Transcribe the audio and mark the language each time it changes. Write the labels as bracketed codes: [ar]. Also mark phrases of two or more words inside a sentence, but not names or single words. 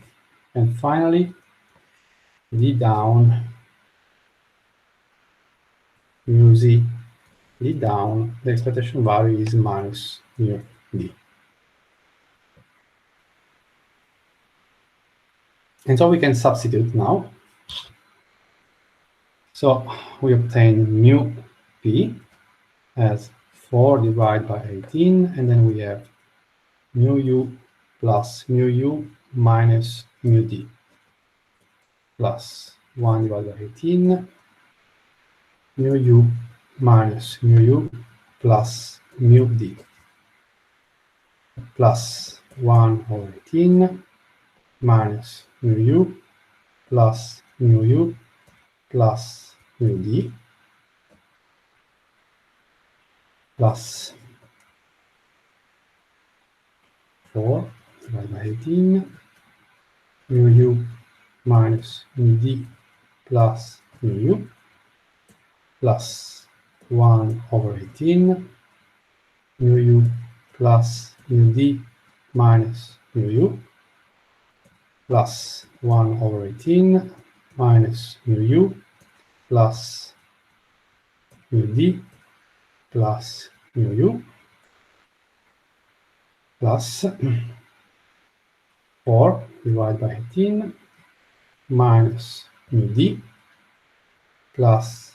[en] And finally, d down, mu z, d down, the expectation value is minus mu d. And so we can substitute now. So we obtain mu p as 4 divided by 18, and then we have mu u plus mu u minus mu d plus 1 divided by 18, mu u minus mu u plus mu d plus 1 over 18 minus mu u plus mu u plus mu d plus 4 divided by 18 mu u minus mu d plus mu u plus 1 over 18 mu u plus mu d minus mu u plus 1 over 18 minus mu u plus mu d plus mu u plus 4 divided by 18 minus mu d plus